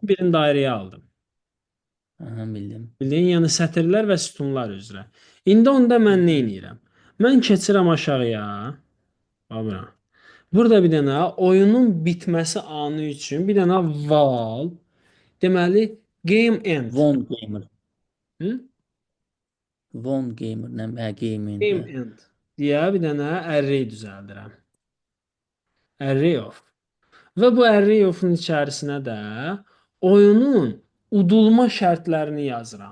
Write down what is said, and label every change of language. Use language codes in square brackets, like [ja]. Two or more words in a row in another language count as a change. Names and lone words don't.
[az] çəkdim, birini dairəyə aldım. Hə, bildim. Bildiyin, yəni sətirlər və sütunlar üzrə. İndi onda mən nə edirəm? Mən keçirəm aşağıya. Bax bura. Burada bir dənə oyunun bitməsi anı üçün bir dənə val, deməli [en] game end. Von Gamer. [az] Hı? [en] Von Gamer [az] nə? Hə, gaming. Game Hə. end deyə bir dənə array düzəldirəm. [en] Array of. [az] Və bu [en] array of-un [az] içərisinə də oyunun udulma şərtlərini yazıram.